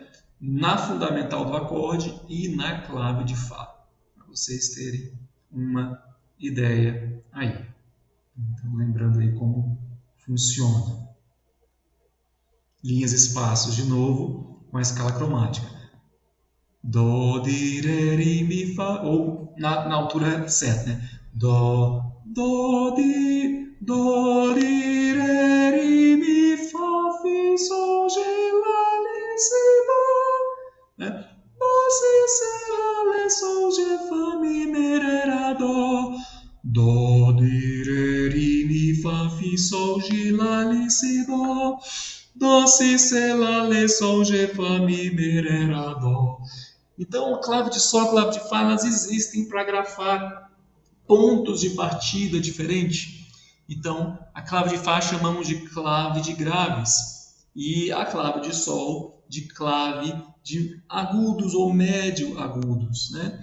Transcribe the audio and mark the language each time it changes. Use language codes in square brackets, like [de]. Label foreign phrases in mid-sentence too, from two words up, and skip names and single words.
[pt] Na fundamental do acorde e na clave de Fá, para vocês terem uma ideia aí. Então, lembrando aí como funciona. Linhas, espaços, de novo, com a escala cromática. Dó, di, ré, ri, mi, fá, ou na altura certa, né? Dó, di, ré, ri, mi, fá, fi, sol, gê, lá, li, si, dó. Né? Dó, si, sé, lá, lé, sol, gê, fá, mi, mi, ré, rá, dó. Dó, di, ré, ri, mi, fá, fi, sol, gê, lá, li, si, dó. Dó, si, sé, lá, lé, sol, gê, fá, mi, ré, rá, dó. Então, a clave de Sol e a clave de Fá, elas existem para grafar pontos de partida diferentes. Então, a clave de Fá chamamos de clave de graves e a clave de Sol de clave de agudos ou médio agudos, né?